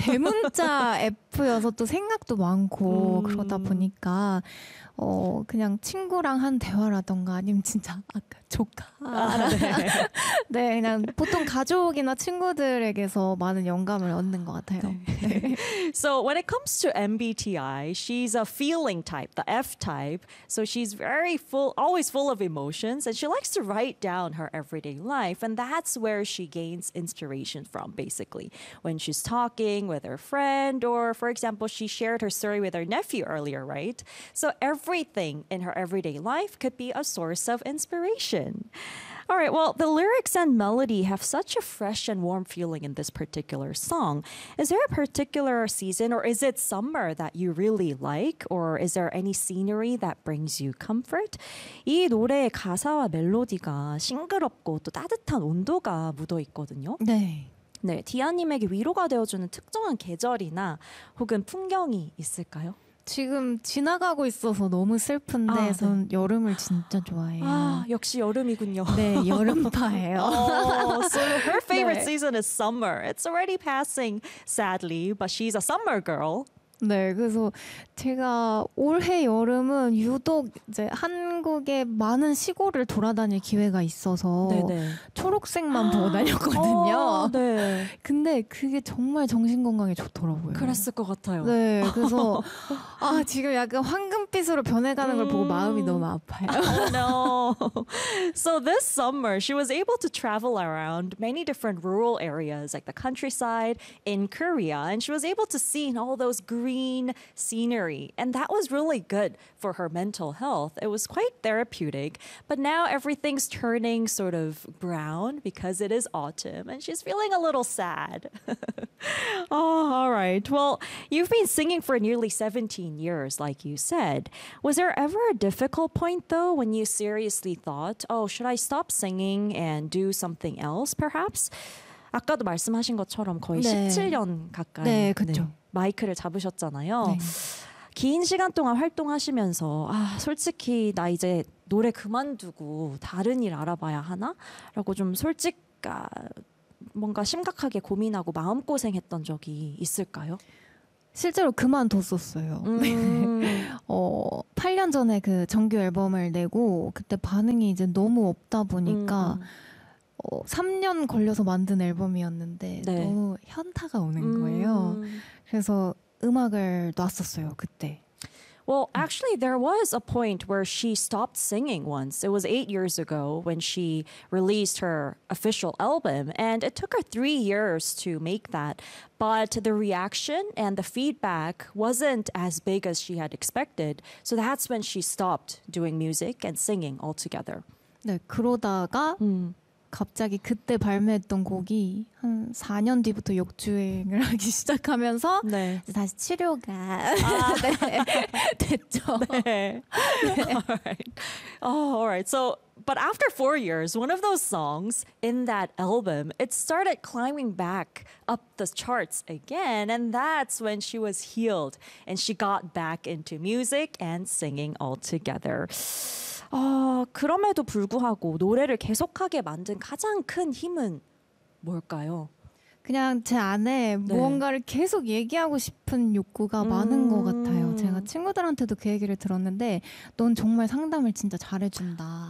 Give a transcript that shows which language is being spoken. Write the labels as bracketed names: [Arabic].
[Korean] 네, 대문자 F여서 또 생각도 많고 그러다 보니까 그냥 친구랑 한 대화라던가 아니면 진짜 아까 조카 네. 네, 그냥 보통 가족이나 친구들에게서 많은 영감을 얻는 것 같아요. 네. [English] So when it comes to MBTI, she's a feeling type, the F type. So she's very full, always full of emotions, and she likes to write down her everyday life, and that's where she gains inspiration from, basically. When she's talking with her friend, or for example, she shared her story with her nephew earlier, right? So everything in her everyday life could be a source of inspiration. All right, well, the lyrics and melody have such a fresh and warm feeling in this particular song. Is there a particular season or is it summer that you really like? Or is there any scenery that brings you comfort? [Korean] 이 노래의 가사와 멜로디가 싱그럽고 또 따뜻한 온도가 묻어 있거든요. 네. 네, 디아님에게 위로가 되어주는 특정한 계절이나 혹은 풍경이 있을까요? 지금 지나가고 있어서 너무 슬픈데 전 여름을 진짜 좋아해요. 아, 역시 여름이군요. 네, 여름파예요. [English] Oh, so her favorite 네. season is summer. It's already passing, sadly, but she's a summer girl. [Korean] 네, 그래서 제가 올해 여름은 유독 이제 한국의 많은 시골을 돌아다닐 기회가 있어서 네네. 초록색만 보고 다녔거든요. 네. 근데 그게 정말 정신건강에 좋더라고요. 그랬을 것 같아요. 네, 그래서 아 지금 약간 황금빛으로 변해가는 걸 보고 마음이 너무 아파요. [English] Oh no. So this summer, she was able to travel around many different rural areas, like the countryside in Korea, and she was able to see all those green scenery, and that was really good for her mental health. It was quite therapeutic, but now everything's turning sort of brown because it is autumn and she's feeling a little sad. Oh, all right. Well, you've been singing for nearly 17 years, like you said. Was there ever a difficult point, though, when you seriously thought, oh, should I stop singing and do something else, perhaps? [Korean] 아까도 말씀하신 것처럼 거의 네. 17년 가까이 네, 그렇죠. 네. 마이크를 잡으셨잖아요. 네. 긴 시간 동안 활동하시면서 아, 솔직히 나 이제 노래 그만두고 다른 일 알아봐야 하나? 라고 좀 솔직하게 뭔가 심각하게 고민하고 마음고생했던 적이 있을까요? 실제로 그만뒀었어요. 8년 전에 그 정규 앨범을 내고 그때 반응이 이제 너무 없다 보니까 3년 걸려서 만든 앨범이었는데 네. 너무 현타가 오는 거예요. 그래서 음악을 놨었어요, 그때. [English] Well, actually, there was a point where she stopped singing once. It was 8 years ago when she released her official album, and it took her 3 years to make that. But the reaction and the feedback wasn't as big as she had expected. So that's when she stopped doing music and singing altogether. [Korean] 네, 그러다가 갑자기 그때 발매했던 곡이 한 4년 뒤부터 역주행을 하기 시작하면서 네. 다시 치료가 네. 됐죠. 네. 네. [English] All right. So, but after 4 years, one of those songs in that album, it started climbing back up the charts again, and that's when she was healed and she got back into music and singing altogether. [Korean] 그럼에도 불구하고 노래를 계속하게 만든 가장 큰 힘은 뭘까요? 그냥 제 안에 네. 무언가를 계속 얘기하고 싶은 욕구가 많은 것 같아요. 제가 친구들한테도 그 얘기를 들었는데 넌 정말 상담을 진짜 잘해준다.